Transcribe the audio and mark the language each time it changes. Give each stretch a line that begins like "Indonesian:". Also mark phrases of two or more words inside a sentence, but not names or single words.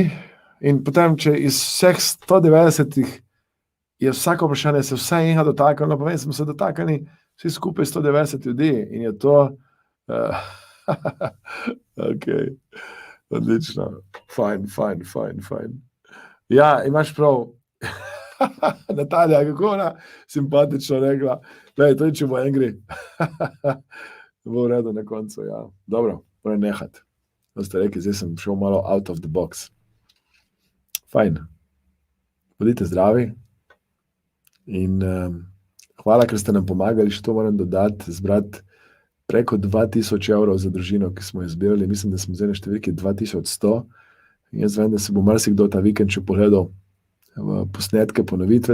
Slovenian: In potem, če iz vseh 190 je vsako vprašanje se vsaj enega dotaknilo, pa vem, smo se dotaknili vsi skupaj 190 ljudi in je to Ok, odlično. Fajn. Ja, imaš prav. Natalija, kako ona simpatično rekla, glej, to je, če bo angry. Bo v redu na koncu, ja. Dobro, moram nehat. To ste rekli, zdaj sem šel malo
English: out of the box.
Slovenian: Fajn. Bodite zdravi. In hvala, ker ste nam pomagali, še to moram dodati, zbrati preko 2000 evrov za družino, ki smo jo zbirali. Mislim, da smo zdaj na številki 2100. In jaz vem, da se bo marsikdo ta vikend še pogledal posnetke, ponovitve.